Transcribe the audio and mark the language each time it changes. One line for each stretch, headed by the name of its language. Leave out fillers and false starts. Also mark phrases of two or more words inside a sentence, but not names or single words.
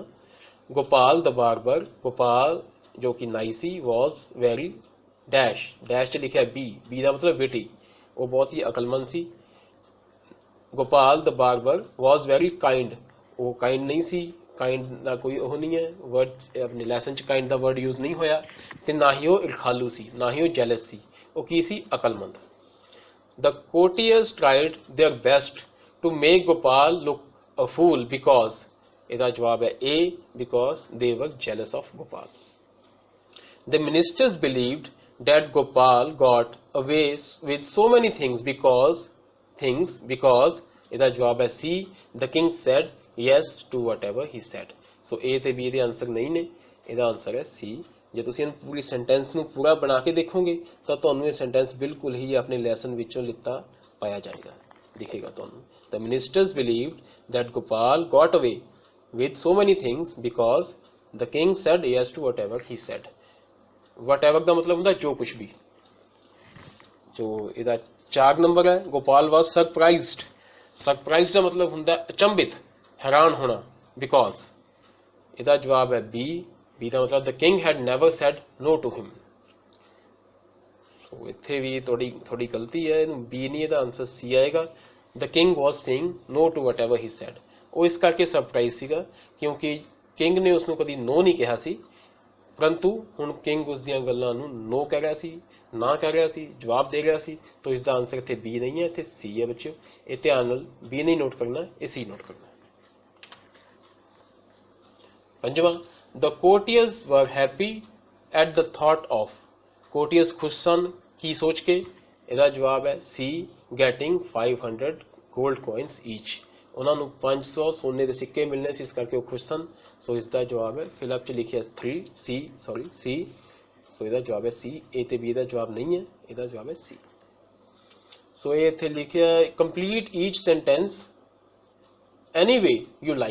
Punjabi: ਗੋਪਾਲ
English: the barber,
Punjabi: ਗੋਪਾਲ ਜੋ ਕਿ ਨਾਈ ਸੀ,
English: was very dash, dash
Punjabi: 'ਚ ਲਿਖਿਆ ਬੀ ਦਾ ਮਤਲਬ ਬੇਟੀ, ਉਹ ਬਹੁਤ ਹੀ ਅਕਲਮੰਦ ਸੀ। ਗੋਪਾਲ
English: the barber was very kind,
Punjabi: ਉਹ ਕਾइंड ਨਹੀਂ ਸੀ, ਕਾइंड ਦਾ ਕੋਈ ਉਹ ਨਹੀਂ ਹੈ ਵਰਡ, ਆਪਣੇ ਲੈਸਨ 'ਚ ਕਾइंड ਦਾ
English: word use
Punjabi: ਨਹੀਂ ਹੋਇਆ। ਤੇ ਨਾ ਹੀ ਉਹ ਇਰਖਾਲੂ ਸੀ, ਨਾ ਹੀ ਉਹ ਜੈਲਸ ਸੀ, ਉਹ ਕੀ ਸੀ? ਅਕਲਮੰਦ।
English: The courtiers tried their best to make Gopal look a fool because,
Punjabi: ਇਹਦਾ ਜਵਾਬ ਹੈ
English: A, because they were jealous of Gopal। The ministers believed that Gopal got away with so many things because
Punjabi: ਇਹਦਾ ਜਵਾਬ ਹੈ
English: C, the king said yes to whatever he said।
Punjabi: So A ਤੇ B ਦੇ ਆਨਸਰ ਨਹੀਂ ਨੇ, ਇਹਦਾ ਆਨਸਰ ਹੈ C। ਜੇ ਤੁਸੀਂ ਇਹਨੂੰ ਪੂਰੀ ਸੈਂਟੈਂਸ ਨੂੰ ਪੂਰਾ ਬਣਾ ਕੇ ਦੇਖੋਗੇ ਤਾਂ ਤੁਹਾਨੂੰ ਇਹ ਸੈਂਟੈਂਸ ਬਿਲਕੁਲ ਹੀ ਆਪਣੇ ਲੈਸਨ ਵਿੱਚੋਂ ਲਿੱਤਾ ਪਾਇਆ ਜਾਏਗਾ, ਦਿਖੇਗਾ ਤੁਹਾਨੂੰ।
English: The ministers believed that Gopal got away with so many things because the king said yes to whatever he said।
Punjabi: whatever ਦਾ ਮਤਲਬ ਹੁੰਦਾ ਜੋ ਕੁਝ ਵੀ। ਜੋ ਇਹਦਾ 4 ਨੰਬਰ ਹੈ, ਗੋਪਾਲ
English: was surprised।
Punjabi: ਸਰਪ੍ਰਾਈਜ਼ਡ ਦਾ ਮਤਲਬ ਹੁੰਦਾ ਅਚੰਭਿਤ, ਹੈਰਾਨ ਹੋਣਾ, because ਇਹਦਾ ਜਵਾਬ ਹੈ B ਦਾ ਮਤਲਬ
English: the king had never said no to him।
Punjabi: ਸੋ ਇੱਥੇ ਵੀ ਥੋੜੀ ਗਲਤੀ ਹੈ, ਇਹਨੂੰ B ਨਹੀਂ, ਇਹਦਾ ਆਨਸਰ C ਆਏਗਾ।
English: the king was saying no to whatever he said।
Punjabi: ਉਹ ਇਸ ਕਰਕੇ ਸਰਪ੍ਰਾਈਜ਼ ਸੀਗਾ ਕਿਉਂਕਿ ਕਿੰਗ ਨੇ ਉਸਨੂੰ ਕਦੀ ਨੋ ਨਹੀਂ ਕਿਹਾ ਸੀ, ਪਰੰਤੂ ਹੁਣ ਕਿੰਗ ਉਸ ਦੀਆਂ ਗੱਲਾਂ ਨੂੰ ਨੋ ਕਹਿ ਰਿਹਾ ਸੀ, ਨਾ ਕਹਿ ਰਿਹਾ ਸੀ, ਜਵਾਬ ਦੇ ਰਿਹਾ ਸੀ। ਤਾਂ ਇਸ ਦਾ ਆਨਸਰ ਇੱਥੇ B ਨਹੀਂ ਹੈ, ਇੱਥੇ C ਹੈ ਬੱਚਿਓ। ਇਹ ਧਿਆਨ ਨਾਲ B ਨਹੀਂ ਨੋਟ ਕਰਨਾ, ਇਹ C ਨੋਟ ਕਰਨਾ। ਪੰਜਵਾਂ,
English: the courtiers were happy at the thought of।
Punjabi: courtiers ਖੁਸ਼ ਸਨ ਕੀ ਸੋਚ ਕੇ? ਇਹਦਾ ਜਵਾਬ ਹੈ C,
English: getting 500 gold coins each।
Punjabi: ਉਹਨਾਂ ਨੂੰ 500 ਸੋਨੇ ਦੇ ਸਿੱਕੇ ਮਿਲਨੇ ਸੀ, ਇਸ ਕਰਕੇ ਉਹ ਖੁਸ਼ ਸਨ। ਸੋ ਇਸ ਦਾ ਜਵਾਬ ਹੈ ਫਿਲਅਪ 'ਚ ਲਿਖਿਆ 3 ਸੀ। ਸੋ ਇਹਦਾ ਜਵਾਬ ਹੈ ਸੀ। A ਤੇ B ਦਾ ਜਵਾਬ ਨਹੀਂ ਹੈ, ਇਹਦਾ ਜਵਾਬ ਹੈ ਸੀ। ਸੋ ਇਹ ਇੱਥੇ ਲਿਖਿਆ
English: complete each sentence any way you like.